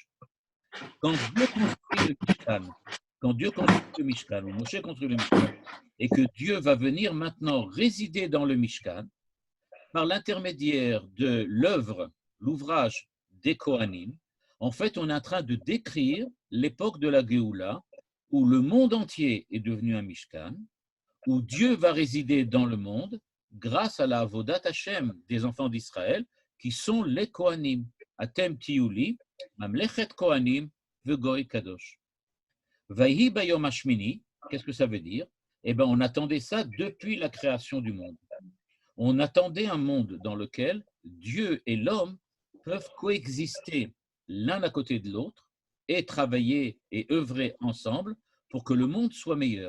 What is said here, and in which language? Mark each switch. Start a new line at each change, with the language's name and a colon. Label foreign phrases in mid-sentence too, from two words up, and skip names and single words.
French: Quand Dieu construit le Mishkan, ou Moshe construit le Mishkan, et que Dieu va venir maintenant résider dans le Mishkan, par l'intermédiaire de l'ouvrage des Kohanim, en fait, on est en train de décrire l'époque de la Géoula, où le monde entier est devenu un Mishkan, où Dieu va résider dans le monde grâce à la
Hebrew: עבודת השם
French: des enfants d'Israël, qui sont les Kohanim.
Hebrew: אתם תהיו לי, ממלכת כהנים, וגוי קדוש. ויהי ביום השמיני,
French: qu'est-ce que ça veut dire? eh ben, on attendait ça depuis la création du monde. On attendait un monde dans lequel Dieu et l'homme peuvent coexister l'un à côté de l'autre et travailler et œuvrer ensemble pour que le monde soit meilleur.